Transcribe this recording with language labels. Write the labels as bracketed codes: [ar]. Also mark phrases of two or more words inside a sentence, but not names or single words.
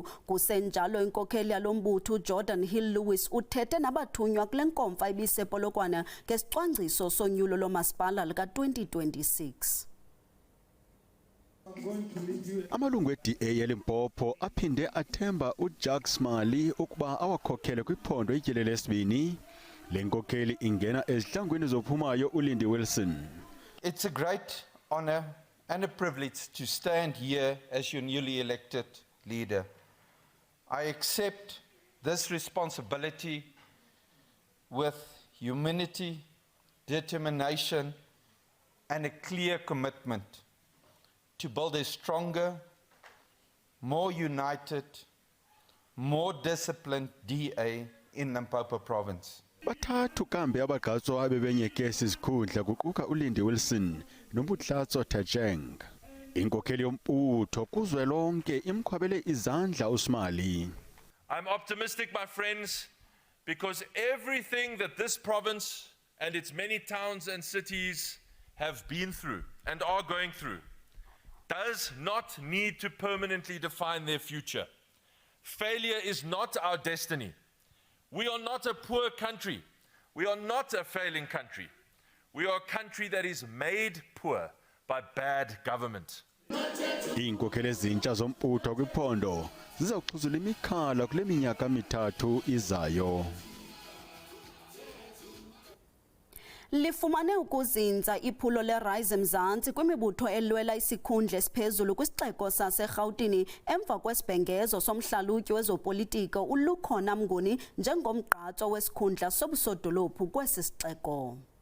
[xh] Kusenjalo inkokheli yalombutho uJordan Hill Lewis uthethe nabathunywa kule nkomfa ibisepolokwana ngesicwangciso sonyulo lomasipala lika-2026. Amalungu e-DA eLimpopo aphinde athemba uJacques Mali ukuba awakhokhele kwiphondo ityeli lesibini. Le nkokheli ingena ezihlangwini zophumayo uLindy Wilson. [en] It's a great honor and a privilege to stand here as your newly elected leader. I accept this responsibility with humility, determination, and a clear commitment to build a stronger, more united, more disciplined DA in Limpopo province. [xh] Bathathu kambe abagqatswa abebenyekesi izikhundla kuquka uLindy Wilson noMbutlatso Tajeng. Inkokheli yombutho kuzwelonke imkhwabele izandla uSmali. [en] I'm optimistic, my friends, because everything that this province and its many towns and cities have been through and are going through does not need to permanently define their future. Failure is not our destiny. We are not a poor country. We are not a failing country. We are a country that is made poor by bad government. [xh] Inkokheli ezintsha zombutho kwiphondo zizakuxhuzula imikhala kule minyaka mithathu izayo. Lifumane ukuzinza iphulo leRise Mzansi kwimibutho elwela isikhundla esiphezulu kwisixeko saseRhawutini emva kwesibhengezo somhlalutyi wezopolitiko uLukhona Mnguni njengomgqatso wesikhundla sobusodolophu kwesi sixeko.